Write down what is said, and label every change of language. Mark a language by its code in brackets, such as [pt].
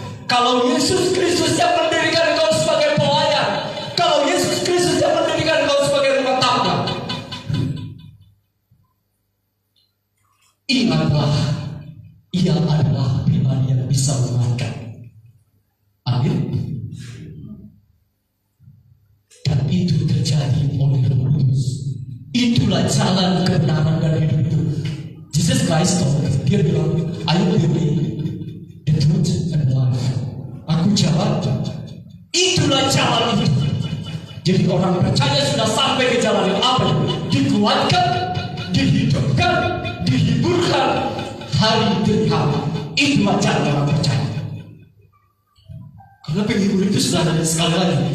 [id] Kalau Yesus Kristus yang mendirikan engkau sebagai pelayan, kalau Yesus Kristus yang mendirikan engkau sebagai rumah tangga, ingatlah, ia adalah pribadi yang bisa memaafkan. Amin. Dan itu terjadi oleh Roh Kudus. Itulah jalan kebenaran dan hidup itu. [en] Jesus Christ [id] dia bilang, [en] I am the way, the truth, and the life. [id] Aku jalan. Itulah jalan itu. Jadi orang percaya sudah sampai ke jalan yang apa? Dikuatkan, dihidupkan, dihiburkan hari demi hari. Itulah jalan orang percaya. Karena penghibur itu sudah ada sekali lagi.